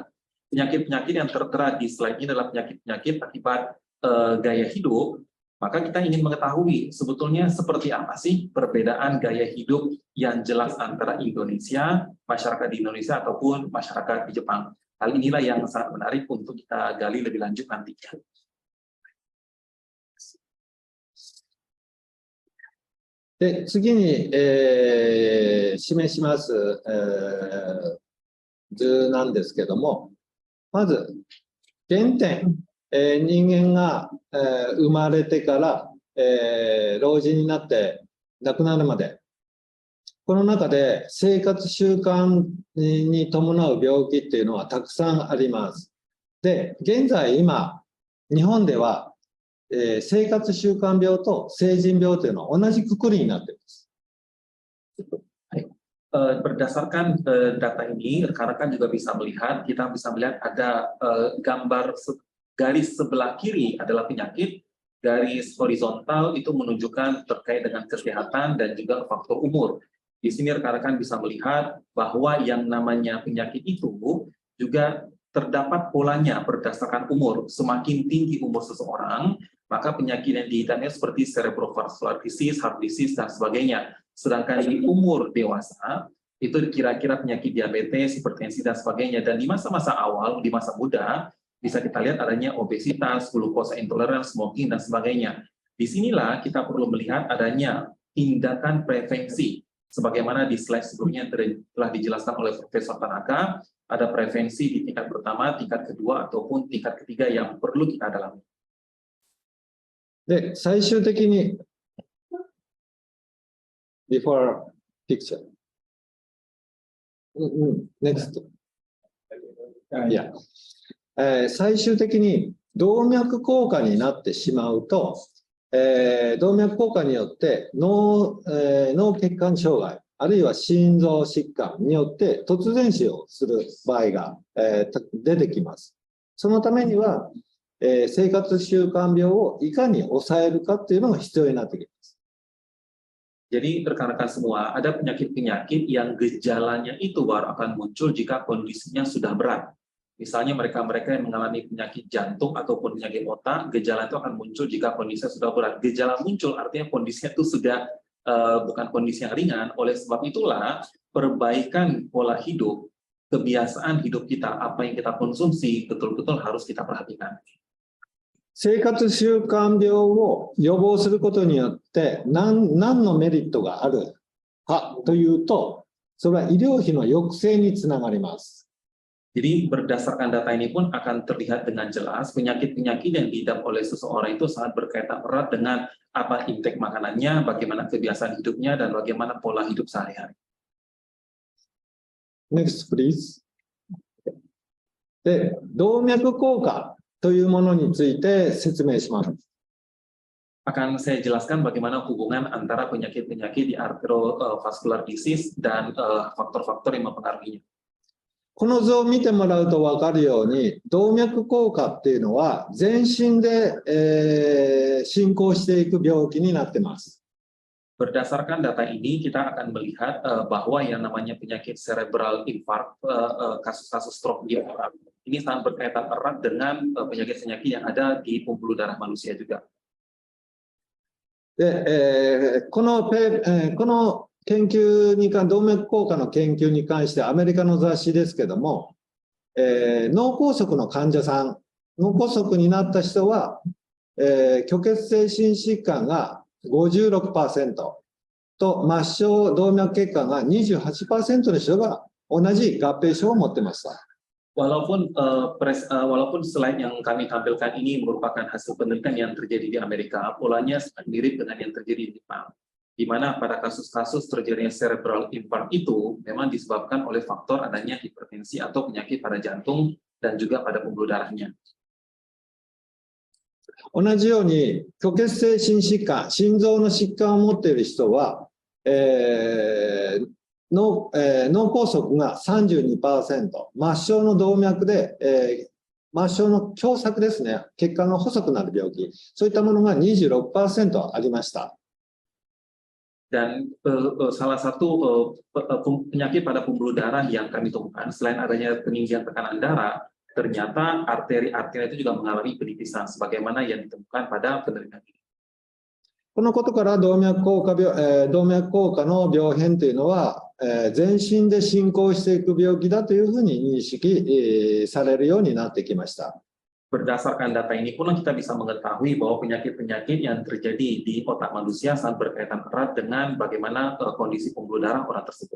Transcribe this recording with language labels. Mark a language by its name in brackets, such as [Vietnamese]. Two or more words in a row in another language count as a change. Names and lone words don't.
[Indonesian] Penyakit-penyakit yang tertera di slide ini adalah penyakit-penyakit akibat gaya hidup. Maka kita ingin mengetahui sebetulnya seperti apa sih perbedaan gaya hidup yang jelas antara Indonesia, masyarakat di Indonesia ataupun masyarakat di Jepang. Hal inilah yang sangat menarik untuk kita gali lebih lanjut nantinya. [Japanese] De, 次に、示します、図なんですけども、まず原点、人間が、生まれてから、老人になって亡くなるまで、この中で生活習慣に伴う病気っていうのはたくさんあります。で、現在今、日本では、生活習慣病と成人病というのは同じくくりになっています。 [Indonesian] Berdasarkan data ini, rekan-rekan juga bisa melihat, kita bisa melihat ada gambar garis sebelah kiri adalah penyakit, garis horizontal itu menunjukkan terkait dengan kesehatan dan juga faktor umur. Di sini rekan-rekan bisa melihat bahwa yang namanya penyakit itu juga terdapat polanya berdasarkan umur. Semakin tinggi umur seseorang, maka penyakit yang dihitamnya seperti [English] cerebrovascular disease, heart disease, [Indonesian] dan sebagainya. Sedangkan di umur dewasa, itu kira-kira penyakit diabetes, hipertensi, dan sebagainya. Dan di masa-masa awal, di masa muda, bisa kita lihat adanya obesitas, glukosa intolerance, smoking, dan sebagainya. Disinilah kita perlu melihat adanya tindakan prevensi. Sebagaimana di slide sebelumnya telah dijelaskan oleh Profesor Tanaka, ada prevensi di tingkat pertama, tingkat kedua, ataupun tingkat ketiga yang perlu kita dalami. [Japanese] で、最終的に、 [English] before picture。 [Japanese] next。いや、最終的に動脈硬化になってしまうと、動脈硬化によって脳血管障害、あるいは心臓疾患によって突然死をする場合が、出てきます。そのためには、生活習慣病をいかに抑えるかっていうのが必要になってきます。 [Indonesian] Jadi rekan-rekan semua, ada penyakit-penyakit yang gejalanya itu baru akan muncul jika kondisinya sudah berat. Misalnya mereka-mereka yang mengalami penyakit jantung ataupun penyakit otak, gejala itu akan muncul jika kondisinya sudah berat. Gejala muncul artinya kondisinya itu sudah bukan kondisi yang ringan. Oleh sebab itulah perbaikan pola hidup, kebiasaan hidup kita, apa yang kita konsumsi betul-betul harus kita perhatikan. [Japanese] 生活習慣病を予防することによって何のメリットがあるかというと、それは医療費の抑制につながります。 [Indonesian] Jadi berdasarkan data ini pun akan terlihat dengan jelas penyakit-penyakit yang diidap oleh seseorang itu sangat berkaitan erat dengan apa intake makanannya, bagaimana kebiasaan hidupnya, dan bagaimana pola hidup sehari-hari. [English] Next, please. [Japanese] で、動脈硬化というものについて説明します。 [Indonesian] Akan saya jelaskan bagaimana hubungan antara penyakit-penyakit di [English] arteriovascular disease [Indonesian] dan faktor-faktor yang mempengaruhinya. [Japanese] この図を見てもらうと分かるように、動脈硬化っていうのは全身で、進行していく病気になっています。 [Indonesian] Berdasarkan data ini, kita akan melihat bahwa yang namanya penyakit [English] cerebral infarct, [Indonesian] kasus-kasus stroke di orang, ini sangat berkaitan erat dengan penyakit-penyakit yang ada di pembuluh darah manusia juga. [Japanese] で、この研究に動脈硬化の研究に関してアメリカの雑誌ですけども、脳梗塞の患者さん、脳梗塞になった人は、虚血性心疾患が 56% と末梢動脈血管が 28% の人が同じ合併症を持ってました。 [Indonesian] Walaupun slide yang kami tampilkan ini merupakan hasil penelitian yang terjadi di Amerika, polanya sangat mirip dengan yang terjadi di Jepang, di mana pada kasus-kasus terjadinya [English] cerebral infarct [Indonesian] itu memang disebabkan oleh faktor adanya hipertensi atau penyakit pada jantung dan juga pada pembuluh darahnya. [Japanese] 同じように虚血性心疾患、心臓の疾患を持っている人は、脳梗塞が 32%、末梢の動脈で、末梢の狭窄ですね、血管が細くなる病気、そういったものが 26% ありました。 [Indonesian] Dan salah satu penyakit pada pembuluh darah yang kami temukan, selain adanya peninggian tekanan darah, ternyata arteri-arteri itu juga mengalami penipisan, sebagaimana yang ditemukan pada penelitian ini. [Japanese] このことから動脈硬化の病変というのは、全身で進行していく病気だというふうに認識されるようになってきました。 [Indonesian] Berdasarkan data ini pun kita bisa mengetahui bahwa penyakit-penyakit yang terjadi di otak manusia sangat berkaitan erat dengan bagaimana kondisi pembuluh darah orang tersebut.